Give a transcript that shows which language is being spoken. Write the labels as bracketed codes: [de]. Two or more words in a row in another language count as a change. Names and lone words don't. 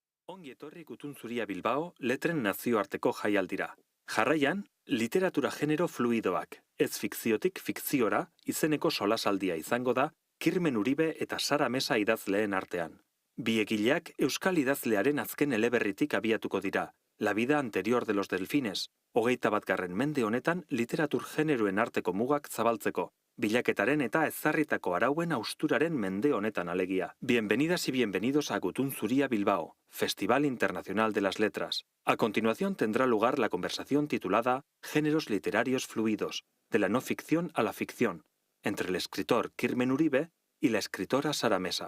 [eu] Ongi etorri Gutun Zuria Bilbao, letren nazioarteko jaialdira. Jarraian, literatura genero fluidoak, ez fikziotik fikziora, izeneko solasaldia izango da, KIRMEN URIBE eta Sara Mesa idazleen artean. Bi egileak euskal idazlearen azken eleberritik abiatuko dira, La vida anterior de los delfines, 21. mende honetan literatur generoen arteko mugak zabaltzeko, bilaketaren eta ezarritako arauen austuraren mende honetan alegia. [es] Bienvenidas y bienvenidos a Gutun Zuria Bilbao, Festival Internacional de las Letras. A continuación tendrá lugar la conversación titulada Géneros literarios fluidos, de la no ficción a la ficción, entre el escritor KIRMEN URIBE y la escritora Sara Mesa.